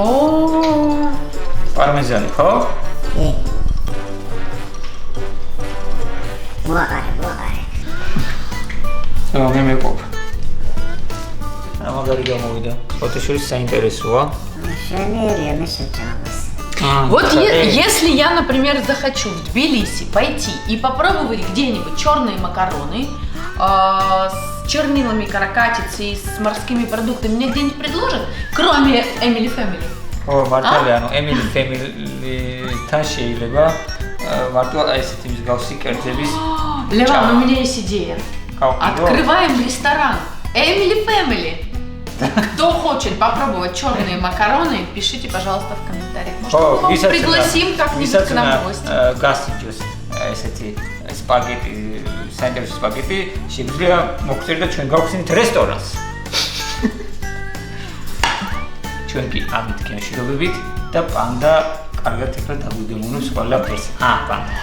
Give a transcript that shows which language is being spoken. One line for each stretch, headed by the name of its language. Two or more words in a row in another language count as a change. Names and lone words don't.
Georgian: პარმეზანი, ხო? კი. მოაყარე. მე მეყოფ. რა მაგარი გამოვიდა. ფოტოშურის საინტერესოა. შენერია მე შეჭამას.
Russian: Вот если я, например, захочу в Тбилиси пойти и попробовать где-нибудь черные макароны с чернилами каракатицы и с морскими продуктами, мне где-нибудь предложат, кроме Emily Family?
Georgian: ო, მართალია, ანუ Emily Family-თან შეიძლება მარტო ესეთი მსგავსი კერძების
Russian: Леван, у меня есть идея.
Georgian: გავყიდო.
Russian: Открываем ресторан Emily Family. Кто хочет попробовать черные макароны, пишите, пожалуйста, в комментариях. Может, мы вас пригласим как-нибудь к нам в гости.
Georgian: გასიჯოს ესეთი სპაგეტი, საინტერესო სპაგეტი, შეგვიძლია მოგწერთ და ჩვენ გავხსნით რესტორანს. ჩვენ კი ამით გემშვიდობებით და პანდა კარგად ეხლა დაგვიგემოვნებს ყველაფერს. პანდა.